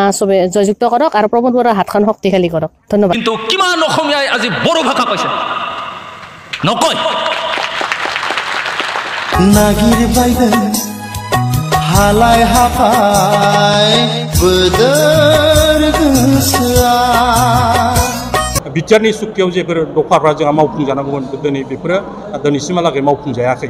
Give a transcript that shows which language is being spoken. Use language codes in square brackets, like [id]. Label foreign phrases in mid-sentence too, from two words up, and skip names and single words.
[as] চবে জয়যুক্ত কৰক আৰু প্ৰমোদ বৰাৰ হাতখন শক্তিশালী কৰক ধন্যবাদ কিন্তু কিমান অসমীয়াই আজি বড়ো ভাষা কৈছে নকয় [brx] नागिर बायदों हालाय हाफाय बोदोर गोसोआ बिटिआरनि सुक्तियाव जेफोर दफाफ्रा जोंहा मावफुंजानांगौमोन दिनै बेफोरो दिनैसिमहालागै मावफुंजायाखै